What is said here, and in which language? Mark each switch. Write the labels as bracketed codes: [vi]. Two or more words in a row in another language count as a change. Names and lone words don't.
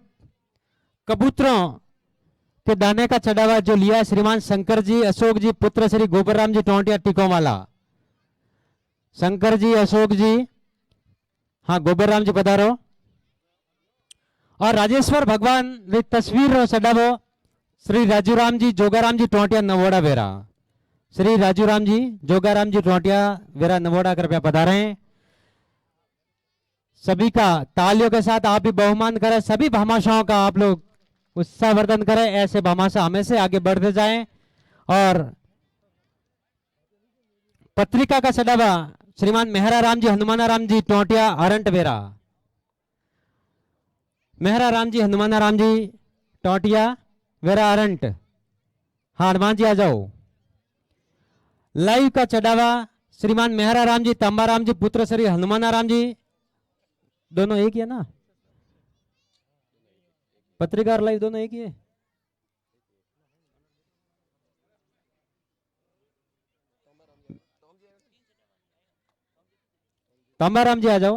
[hi] कबूतरों के दाने का चढ़ावा जो लिया श्रीमान शंकर जी अशोक जी पुत्र श्री गोबरराम जी टोंटिया टिकोवाला, शंकर जी अशोक जी, हाँ गोबरराम जी पधारो। [rwr] और राजेश्वर भगवान री तस्वीर रो सडावो श्री राजूराम जी जोगाराम जी टोंटिया नवोड़ा वेरा, श्री राजूराम जी जोगाराम जी टोंटिया वेरा नवोड़ा कृपया पधारे। [hi] सभी का तालियों के साथ आप भी बहुमान करें, सभी भामाशाहों का आप लोग उत्साहवर्धन करें। ऐसे भामाशाह हमेशा आगे बढ़ते जाएं। और पत्रिका का चढ़ावा श्रीमान मेहरा राम जी हनुमाना राम जी टोटिया अरंट वेरा। मेहरा राम जी हनुमाना राम जी टोटिया वेरा अरंट। हाँ हनुमान जी आ जाओ। लाइव का चढ़ावा श्रीमान मेहरा राम जी तांबा राम जी पुत्र श्री हनुमाना राम जी, दोनों एक ही है ना? पत्रिका और लाइव दोनों एक ही है। तांबा राम जी आ जाओ।